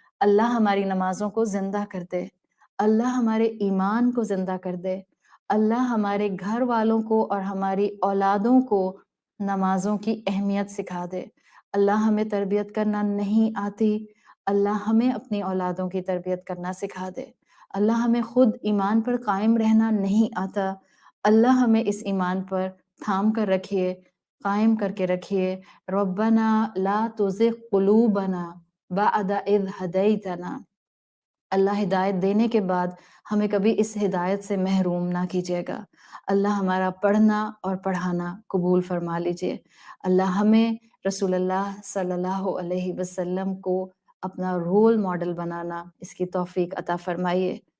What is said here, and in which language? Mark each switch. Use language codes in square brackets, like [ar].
[ur] اللہ ہماری نمازوں کو زندہ کر دے، اللہ ہمارے ایمان کو زندہ کر دے، اللہ ہمارے گھر والوں کو اور ہماری اولادوں کو نمازوں کی اہمیت سکھا دے. اللہ ہمیں تربیت کرنا نہیں آتی، اللہ ہمیں اپنی اولادوں کی تربیت کرنا سکھا دے. اللہ ہمیں خود ایمان پر قائم رہنا نہیں آتا، اللہ ہمیں اس ایمان پر تھام کر رکھیے، قائم کر کے رکھیے. [ar] ربنا لا تزغ قلوبنا بعد اذ ہدیتنا. [ur] اللہ ہدایت دینے کے بعد ہمیں کبھی اس ہدایت سے محروم نہ کیجیے گا. اللہ ہمارا پڑھنا اور پڑھانا قبول فرما لیجیے. اللہ ہمیں رسول اللہ صلی اللہ علیہ وسلم کو اپنا رول ماڈل بنانا اس کی توفیق عطا فرمائیے.